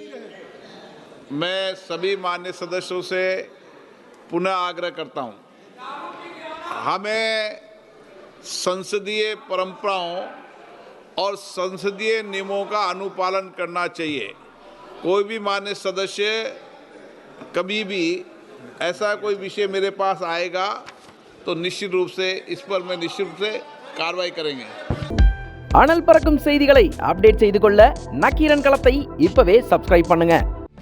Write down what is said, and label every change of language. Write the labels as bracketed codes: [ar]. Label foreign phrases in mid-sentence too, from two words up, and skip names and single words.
[hi] मैं सभी माननीय सदस्यों से पुनः आग्रह करता हूं, हमें संसदीय परंपराओं और संसदीय नियमों का अनुपालन करना चाहिए। कोई भी माननीय सदस्य कभी भी ऐसा कोई विषय मेरे पास आएगा तो निश्चित रूप से इस पर मैं निश्चित रूप से कार्रवाई करेंगे. [ta] அனல் பறக்கும் செய்திகளை அப்டேட் செய்து கொள்ள நக்கீரன் களத்தை இப்பவே சப்ஸ்கிரைப் பண்ணுங்க.